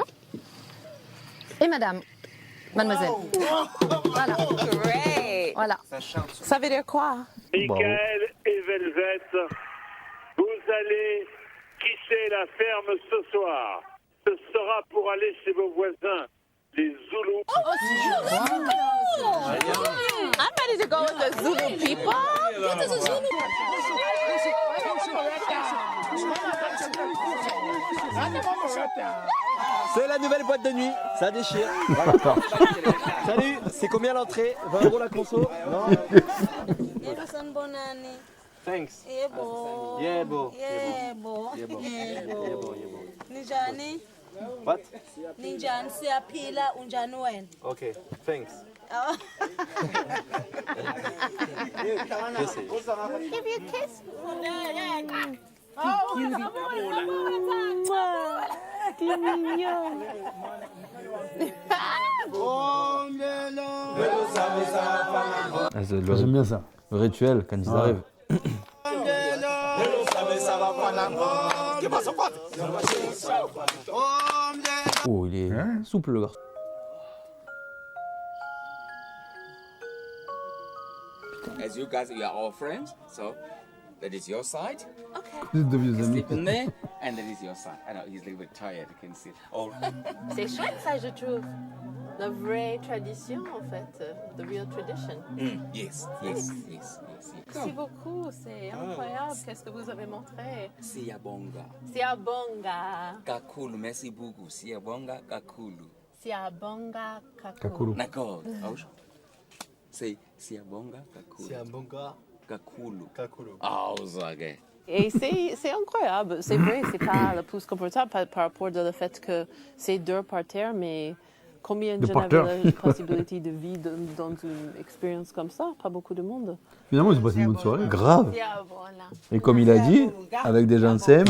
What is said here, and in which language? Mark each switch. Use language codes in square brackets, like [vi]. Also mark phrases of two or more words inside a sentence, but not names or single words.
[fr] Et madame. Mademoiselle. Voilà. [en] Great. [fr] Voilà. Ça veut dire quoi? Michael et Velvet, vous allez quitter la ferme ce soir. Ce sera pour aller chez vos voisins, les Zoulous. [en] I'm ready to go with the Zulu people. [fr] C'est la nouvelle boîte de nuit, ça déchire. Salut, c'est combien l'entrée? 20 € la conso? Non. [en] Thanks. [zu] Yebo. Yebo. Yebo. Yebo. Yebo. Nijani? [en] What? [zu] Ninjani siyaphila unjani wena? [en] Okay, thanks. Give you a kiss. [fr] J'aime bien ça. Le rituel, quand ils arrivent. Oh, il est souple, le garçon. [en] As you guys are all friends, so that is your side. [fr] Plus de vieux amis. [en] Sleep in there, and that is your side. I know he's a little bit tired. You can see. Oh. [fr] C'est chouette ça, je trouve. La vraie tradition en fait, [en] the real tradition. Yes, yes, yes, yes, yes. [fr] Merci beaucoup, c'est incroyable. Qu'est-ce que vous avez montré? [zu] Siyabonga. Siabonga. Kakulu, [fr] merci beaucoup. [zu] Siyabonga, kakulu. Siabonga kakulu. D'accord. C'est Siyabonga, kakulu. Siyabonga, kakulu. kakulu. [fr] Ah, ok. Et c'est incroyable. C'est vrai, c'est pas le plus confortable par rapport au fait que c'est dur par terre, mais combien de gens avaient la possibilité de vivre dans une expérience comme ça? Pas beaucoup de monde. Finalement, ils ont passé une bonne soirée. Grave. Et comme il a dit, avec des gens simples.